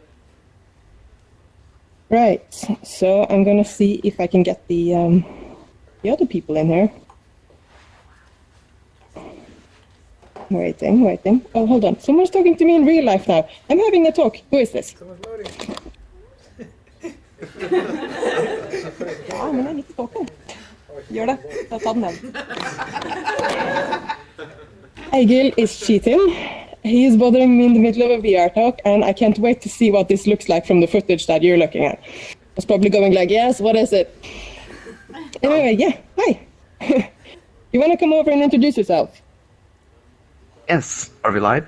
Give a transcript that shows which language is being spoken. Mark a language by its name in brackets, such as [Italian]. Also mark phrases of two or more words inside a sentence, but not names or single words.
[English] Right, so I'm going to see if I can get the other people in here. Waiting. Oh, hold on. Someone's talking to me in real life now. I'm having a talk. Who is this? Someone's loading. [Norwegian] Ja, men jeg liker talken. Gjør det. Ta den den. [English] Egil is cheating. He is bothering me in the middle of a VR talk, and I can't wait to see what this looks like from the footage that you're looking at. It's probably going like, yes, what is it? Anyway, yeah, hi. You want to come over and introduce yourself? Yes, are we live?